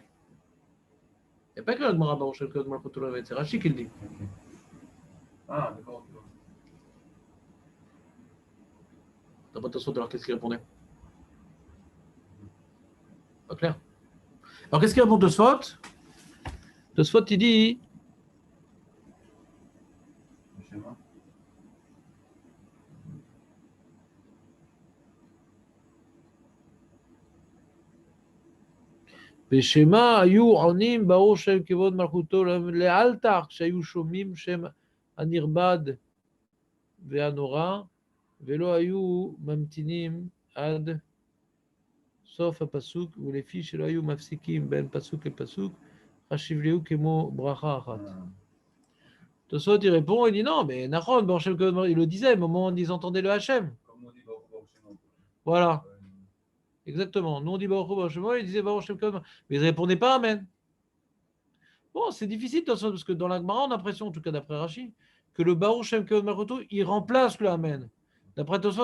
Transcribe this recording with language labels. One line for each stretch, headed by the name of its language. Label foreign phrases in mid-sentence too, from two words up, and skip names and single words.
French: Il n'y a pas que la Gemara
Hebrew: ברוך שם כבוד מלכות עולם ועד,
French: c'est Rashi qui le dit. Okay. Ah, d'accord. T'as pas Tosfot, alors qu'est-ce qu'il répondait? Pas clair. Alors qu'est-ce qu'il répond Tosfot? Tosfot, il dit.
Hebrew: בשמה היו עונים ברוך שם כבוד מלכותו לאלתר כשהיו שומעים שם הנרבד והנורא ולא היו ממתינים עד סוף הפסוק ולפי שלא היו מפסיקים בין פסוק לפסוק חשיבלהו כמו ברכה אחת.
French: Tosfot il répond, il dit non mais Nachon,
Hebrew: ברוך שם כבוד מלכות,
French: il le disait au moment où ils entendaient le Hachem. Voilà. Exactement. Nous on dit
Hebrew: ברוך שם,
French: il disait
Hebrew: ברוך שם כבוד,
French: mais ils ne répondaient pas Amen. Bon, c'est difficile parce que dans la Gemara, on a l'impression, en tout cas d'après Rashi, que le
Hebrew: ברוך שם כבוד מלכות,
French: il remplace le Amen.